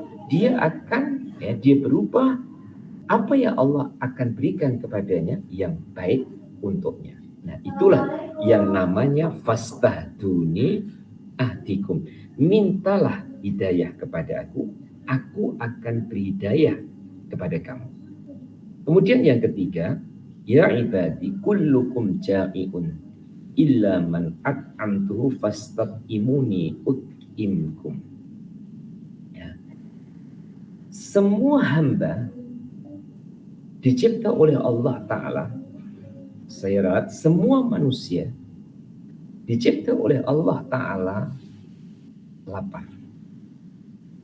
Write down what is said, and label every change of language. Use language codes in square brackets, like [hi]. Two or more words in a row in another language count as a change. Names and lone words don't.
[id] Dia berubah, apa yang Allah akan berikan kepadanya yang baik untuknya. Nah, itulah yang namanya [ar] فاستهدوني أهدكم. [id] Mintalah hidayah kepada aku akan beri hidayah kepada kamu. Kemudian yang ketiga, [ar] يا عبادي كلكم جائع إلا من أطعمته فاستقيموني أطعمكم. [id] Ya. Semua hamba dicipta oleh Allah Ta'ala. Saya ralat, semua manusia dicipta oleh Allah Ta'ala lapar.